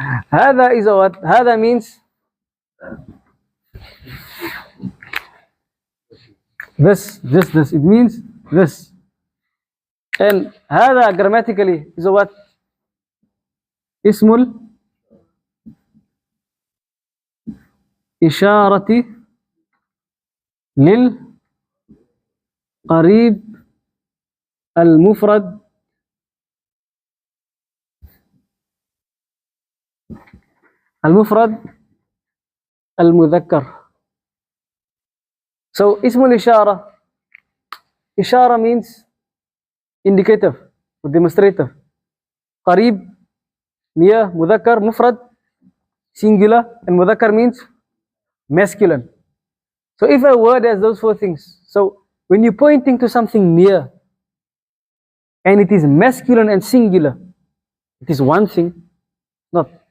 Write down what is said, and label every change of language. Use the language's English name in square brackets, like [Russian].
[English] هذا is a what? هذا means this. It means this. And هذا grammatically is a what? [Arabic] اسم الإشارة للقريب المفرد المذكر. [English] So [Arabic] اسم الإشارة, [English] إشارة means indicative or demonstrative. قريب, near, مذكر, مفرد, singular, and مذكر means masculine. So if a word has those four things, so when you're pointing to something near and it is masculine and singular, it is one thing, not